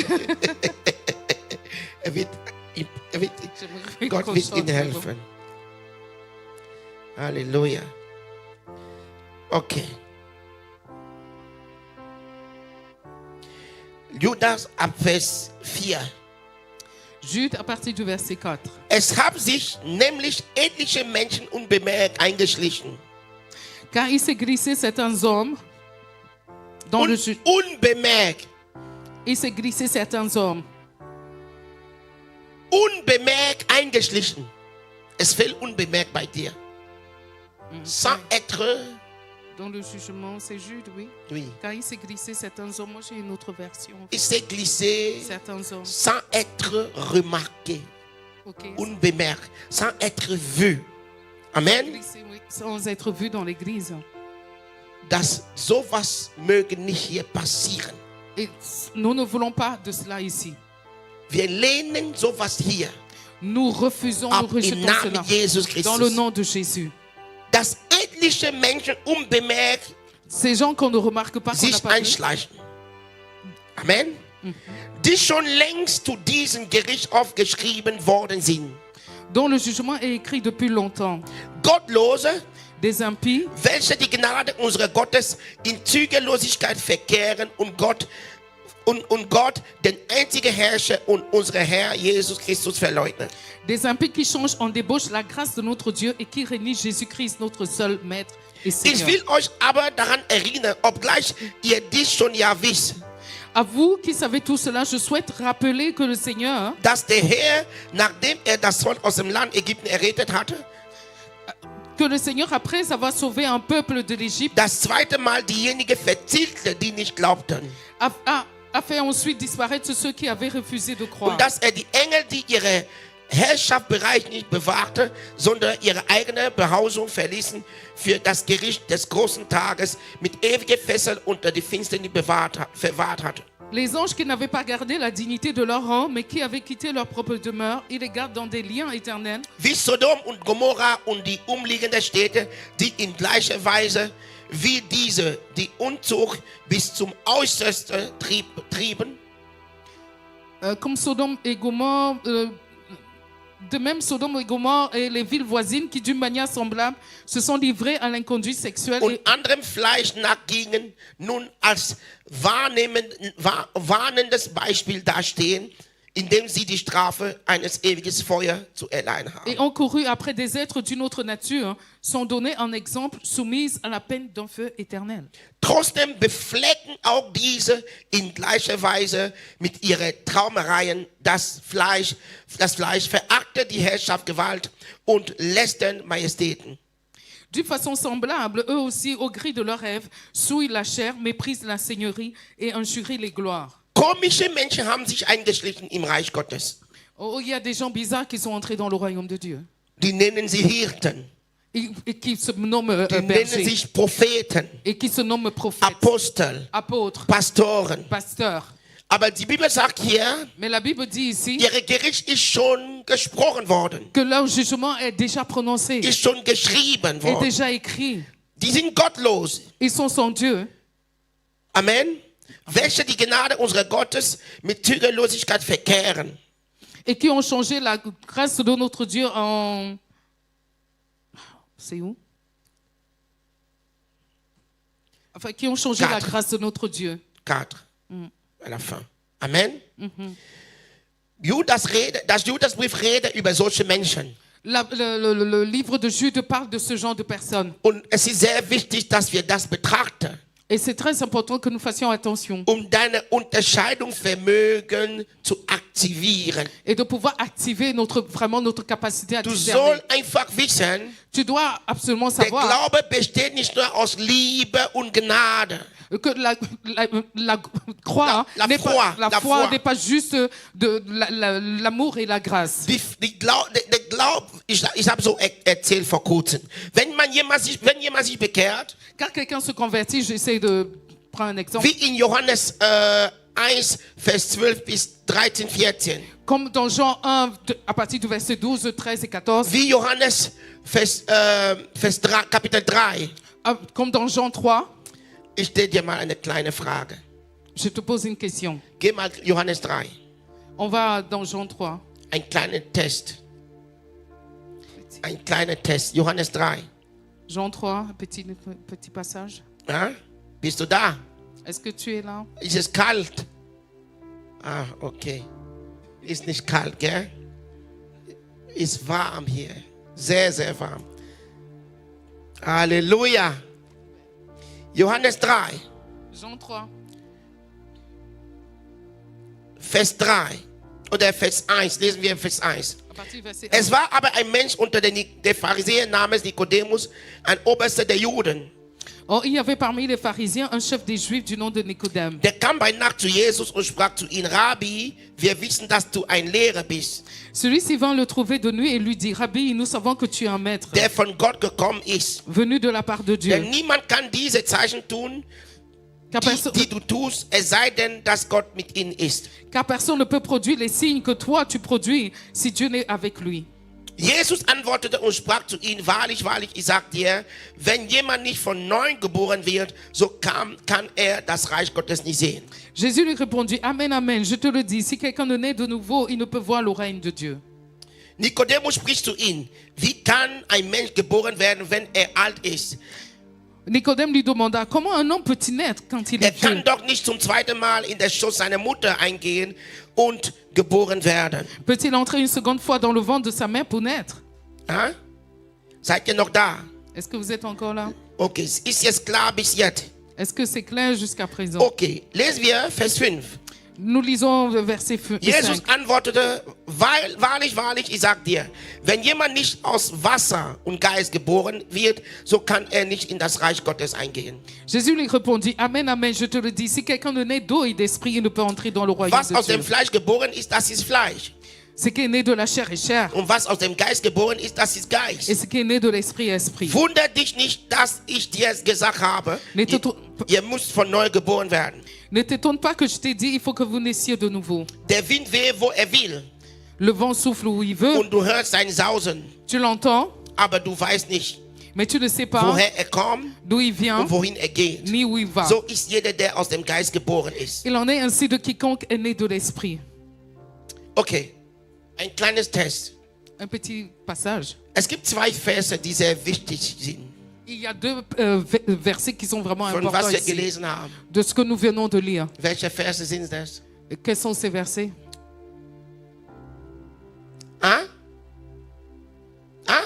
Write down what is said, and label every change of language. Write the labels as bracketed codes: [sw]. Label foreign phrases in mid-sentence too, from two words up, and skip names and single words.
[de] Gott wird ihnen helfen. Halleluja. Okay. Judas ab Vers 4. [fr] Jude à partir du verset 4. [de] Es haben sich nämlich etliche Menschen unbemerkt eingeschlichen. [fr] Car il s'est glissé certains hommes dans le jeu. [de] Unbemerkt. [fr] Il s'est glissé certains hommes. [de] Unbemerkt eingeschlichen. Es fehlt unbemerkt bei dir. [fr] Sans être. Dans le jugement, c'est Jude, oui. Oui. Car il s'est glissé certains hommes. Moi, j'ai une autre version. Il s'est glissé Certains hommes. sans être remarqué. Okay. Unbemerkt. Sans être vu. Amen. Glissé, oui, sans être vu dans l'église. [de] Dass sowas möge nicht hier passieren. [fr] Et nous ne voulons pas de cela ici. [de] Wir lehnen sowas hier [fr] Nous refusons, nous [de] ab im [fr] rejetons [de] Namen [fr] cela. [de] Jesus [fr] Dans le [de] Christus. [fr] nom de Jésus. [de] Dass etliche Menschen unbemerkt [fr] Ces gens qu'on ne remarque pas, qu'on n'a [de] sich [fr] pas vu, [de] einschleichen. Amen. Die schon längst zu diesem Gerichtshof geschrieben worden sind. [fr] dont le jugement est écrit depuis longtemps. [de] Gottlose, [fr] Des impies, [de] welche die Gnade unseres Gottes in Zügellosigkeit verkehren und Gott, den einzigen Herrscher und unser Herr Jesus Christus verleugnen. [fr] des impies qui changent en débauche la grâce de notre Dieu et qui renient Jésus-Christ, notre seul Maître et [de] Ich [fr] Seigneur. [de] will euch aber daran erinnern, obgleich ihr dies schon ja wisst. [fr] À vous qui savez tout cela, je souhaite rappeler que le Seigneur, [de] dass der Herr, nachdem das Volk aus dem Land Ägypten errettet hatte, [fr] que le Seigneur, après avoir sauvé un peuple de l'Égypte, [de] das zweite Mal diejenigen verzielte, die nicht glaubten. [fr] A fait ensuite disparaître ceux qui avaient refusé de croire. [de] Und dass die Engel, die ihre Herrschaftsbereich nicht bewahrte, sondern ihre eigene Behausung verließen, für das Gericht des großen Tages mit ewigen Fesseln unter die Finsternis verwahrt hatte. [fr] Les anges qui n'avaient pas gardé la dignité de leur rang, mais qui avaient quitté leur propre demeure, ils les gardent dans des liens éternels. [de] Wie Sodom und Gomorra und die umliegenden Städte, die in gleicher Weise wie diese die Unzucht bis zum Äußersten trieben. [fr] Comme Sodome et Gomorre, de même Sodome et Gomorre et les villes voisines qui d'une manière semblable se sont livrées à l'inconduite sexuelle. [de] Und anderem Fleisch nachgingen, nun als warnendes Beispiel dastehen, indem sie die Strafe eines ewigen Feuers zu erleiden haben. [fr] Et ont couru après des êtres d'une autre nature, sont donnés en exemple, soumises à la peine d'un feu éternel. [de] Trotzdem beflecken auch diese in gleicher Weise mit ihren Traumereien das Fleisch verachtet die Herrschaft, Gewalt und lästern Majestäten. [fr] D'une façon semblable, eux aussi, au gré de leurs rêves, souillent la chair, méprisent la seigneurie et injurient les gloires. [de] Komische Menschen haben sich eingeschlichen im Reich Gottes. [fr] Oh, il y a des gens bizarres qui sont entrés dans le royaume de Dieu. [de] Die nennen sie Hirten. [fr] Et qui se nomment [de] Die nennen [fr] bergers. [de] sich Propheten, [fr] Et qui se nomment prophètes, [de] Apostel, [fr] apôtres, [de] Pastoren. [fr] pasteurs. [de] Aber die Bibel sagt hier, [fr] Mais la Bible dit ici [de] ihr Gericht ist schon gesprochen worden, [fr] que leur jugement est déjà prononcé, [de] ist schon geschrieben [fr] est [de] worden. [fr] déjà écrit. [de] Die sind gottlos. [fr] Ils sont sans Dieu. Amen. [de] Welche die Gnade unseres Gottes mit Zügellosigkeit verkehren. [fr] Et qui ont changé la grâce de notre Dieu en... C'est où? Enfin, qui ont changé la grâce de notre Dieu. 4. À la fin. Amen. [de] Das Judasbrief redet über solche Menschen. [fr] Le livre de Jude parle de ce genre de personnes. [de] Und es ist sehr wichtig, dass wir das betrachten. [fr] Et c'est très important que nous fassions attention. [de] Deine Unterscheidungsvermögen zu aktivieren. [fr] Et de pouvoir activer vraiment notre capacité à [de] Du [fr] discerner. [de] sollst einfach wissen, [fr] Tu dois absolument [de] der [fr] savoir [de] Glaube besteht nicht nur aus Liebe und Gnade. [fr] que la croix, La n'est foi, pas, la la foi foi. n'est pas juste de l'amour et la grâce. [de] Der Glaube, ich habe so erzählt vor kurzem. Wenn jemand sich bekehrt, [fr] Quand quelqu'un se convertit, j'essaie de prendre un exemple. [de] wie in Johannes 1, Vers 12 bis 13, 14. [fr] Comme dans Jean 1, à partir du verset 12, 13 et 14. [de] Wie Johannes Kapitel 3. [fr] Comme dans Jean 3. [de] Ich stelle dir mal eine kleine Frage. [fr] Je te pose une question. [de] Geh mal Johannes 3. [fr] On va dans Jean 3. [de] Ein kleiner Test. Ein kleiner Test. Johannes 3. [fr] Jean 3, petit passage. [de] Ja? Bist du da? [fr] Est-ce que tu es là? [de] Ist es kalt? Ah, okay. Ist nicht kalt, gell? Ist warm hier. Sehr, sehr warm. Halleluja. Johannes 3. [fr] Jean 3. [de] Vers 3. Oder Vers 1. Lesen wir Vers 1. [fr] À partir du verset 1. [de] Es war aber ein Mensch unter den Pharisäern namens Nikodemus, ein Oberster der Juden. [fr] Or, il y avait parmi les pharisiens un chef des Juifs du nom de Nicodème. [de] Der kam bei Nacht zu Jesus und sprach zu ihm: Rabbi, wir wissen, dass du ein Lehrer bist, [fr] Celui-ci vint le trouver de nuit et lui dit: Rabbi, nous savons que tu es un maître, [de] der von Gott gekommen ist. [fr] venu de la part de Dieu. [de] Denn niemand kann diese Zeichen tun, [fr] Car, [de] die du tust, es sei denn, dass Gott mit ihnen ist. [fr] car personne ne peut produire les signes que toi tu produis si Dieu n'est avec lui. [de] Jesus antwortete und sprach zu ihnen: Wahrlich, wahrlich, ich sag dir, wenn jemand nicht von neuem geboren wird, so kann er das Reich Gottes nicht sehen. [fr] Jésus lui répondit: Amen, amen, je te le dis, si quelqu'un ne naît de nouveau, il ne peut voir le règne de Dieu. [de] Nikodemus spricht zu ihm: Wie kann ein Mensch geboren werden, wenn er alt ist? [fr] Nicodème lui demanda: Comment un homme peut-il naître quand il est [de] kann [fr] vieux? [de] doch nicht zum zweiten Mal in den Schoß seiner Mutter eingehen und geboren werden. [fr] Peut-il entrer une seconde fois dans le ventre de sa mère pour naître? [de] Seid ihr noch da? [fr] Est-ce que vous êtes encore là? [de] Okay, ist jetzt klar bis jetzt? [fr] Est-ce que c'est clair jusqu'à présent? [de] Okay, lesen wir Vers 5. [fr] Nous lisons verset 5. [de] Jesus antwortete, wahrlich, wahrlich, ich sag dir, wenn jemand nicht aus Wasser und Geist geboren wird, so kann er nicht in das Reich Gottes eingehen. [fr] Jésus lui répondit, Amen, Amen, je te le dis, si quelqu'un ne naît d'eau et d'esprit, il ne peut entrer dans le royaume [de] Was [fr] de [de] aus [fr] Dieu. [de] dem Fleisch geboren ist, das ist Fleisch. [fr] Ce qui est né de la chair est chair, [de] Und was aus dem Geist geboren ist, das ist Geist. [fr] et ce qui est né de l'esprit est esprit. [de] Wunder dich nicht, dass ich dir gesagt habe, ihr müsst von neu geboren werden. [fr] Ne t'étonne pas que je t'ai dit, il faut que vous naissiez de nouveau. [de] Der Wind weht, wo er will. [fr] Le vent souffle où il veut, [de] Und du hörst sein Sausen, [fr] tu l'entends, [de] aber du weißt nicht, [fr] mais tu ne sais pas [de] woher er kommt [fr] d'où il vient, [de] und wohin er geht. [fr] ni où il va. [de] So ist jeder, der aus dem Geist geboren ist. [fr] Il en est ainsi de quiconque est né de l'esprit. [de] Okay, ein kleines Test. [fr] Un petit passage. [de] Es gibt zwei Verse, die sehr wichtig sind, [fr] Il y a deux versets qui sont vraiment [de] von [fr] importants [de] was wir [fr] ici, [de] gelesen haben. [fr] de ce que nous venons de lire. [de] Welche Verse sind das? [fr] Et quels sont ces versets? Ah? Ah?